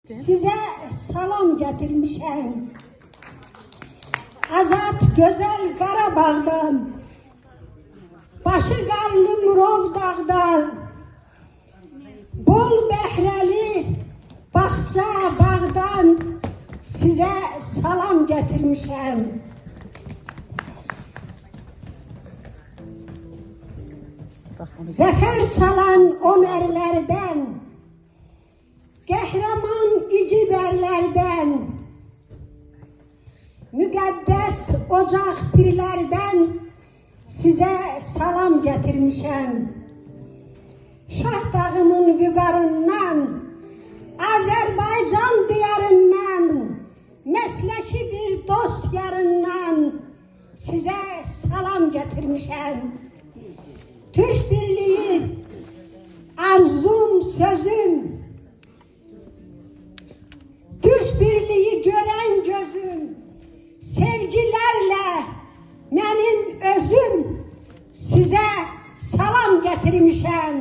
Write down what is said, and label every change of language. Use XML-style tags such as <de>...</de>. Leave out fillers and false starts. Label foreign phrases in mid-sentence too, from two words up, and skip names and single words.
<az>Size salam getirmişim. Azat güzel Qarabağ'dan, başı qarlı Murov dağdan, bol bəhrəli bağça bağdan size salam getirmişim. Zəfər çalan o ərlərdən, qəhrəman igidərlərdən, müqəddəs ocaq pirlərdən size salam getirmişim. Şah dağımın vüqarından, Azərbaycan diyarından, məsləki bir dost yarından size salam getirmişim. Türk birliği, arzum, sözüm, Türk birliği gören gözüm,</az> <tr>sevgilerle benim özüm</tr> <az>size salam getirmişim.</az>